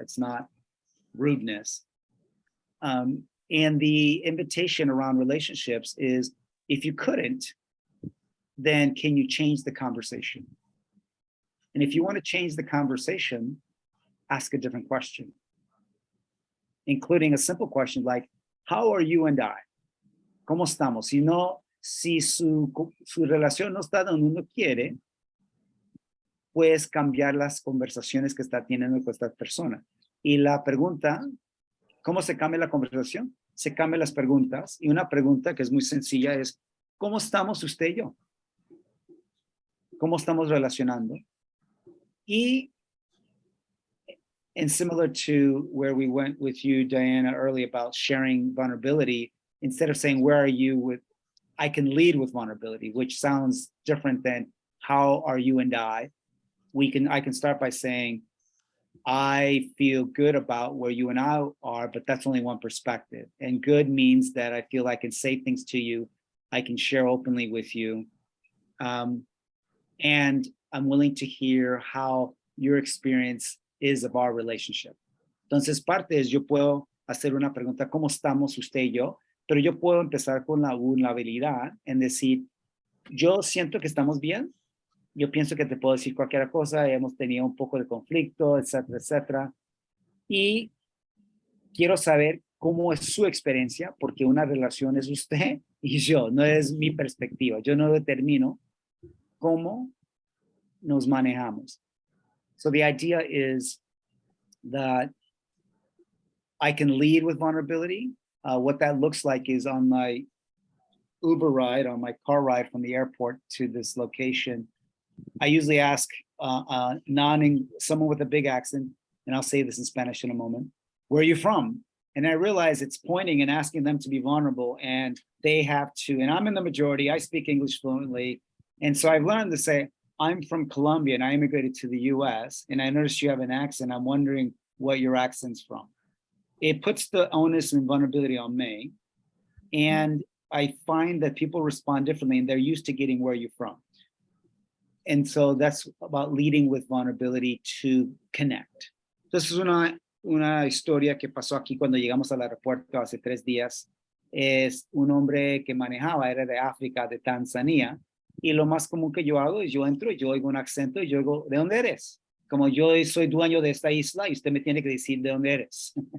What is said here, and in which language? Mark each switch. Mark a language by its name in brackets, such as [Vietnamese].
[English] It's not rudeness. And the invitation around relationships is, if you couldn't, then can you change the conversation? And if you want to change the conversation, ask a different question, including a simple question like, how are you and I? [Spanish] ¿Cómo estamos? Si su relación no está donde uno quiere, puedes cambiar las conversaciones que está teniendo con esta persona. Y la pregunta, ¿cómo se cambia la conversación? Se cambian las preguntas, y una pregunta que es muy sencilla es, ¿cómo estamos usted y yo? ¿Cómo estamos relacionando? [English] Y similar to where we went with you, Diana, earlier about sharing vulnerability, instead of saying, where are you with, I can lead with vulnerability, which sounds different than how are you and I can start by saying, I feel good about where you and I are, but that's only one perspective. And good means that I feel I can say things to you, I can share openly with you. And I'm willing to hear how your experience is of our relationship. [Spanish] Entonces, parte es, yo puedo hacer una pregunta, ¿cómo estamos usted y yo? Pero yo puedo empezar con la vulnerabilidad en decir, yo siento que estamos bien, yo pienso que te puedo decir cualquier cosa, hemos tenido un poco de conflicto, etcétera, etcétera. Y quiero saber cómo es su experiencia, porque una relación es usted y yo, no es mi perspectiva. Yo no determino cómo nos manejamos. [English] So the idea is that I can lead with vulnerability. What that looks like is on my Uber ride, on my car ride from the airport to this location, I usually ask someone with a big accent, and I'll say this in Spanish in a moment, where are you from? And I realize it's pointing and asking them to be vulnerable, and they have to, and I'm in the majority, I speak English fluently. And so I've learned to say, I'm from Colombia and I immigrated to the US, and I noticed you have an accent. I'm wondering what your accent's from. It puts the onus and vulnerability on me. And I find that people respond differently and they're used to getting where you're from. And so that's about leading with vulnerability to connect. [Spanish] Entonces es una historia que pasó aquí cuando llegamos al aeropuerto hace 3 días. Es un hombre que manejaba, era de África, de Tanzania. Y lo más común que yo hago es yo entro, yo oigo un acento y yo digo, ¿de dónde eres? Como yo soy dueño de esta isla y usted me tiene que decir de dónde eres.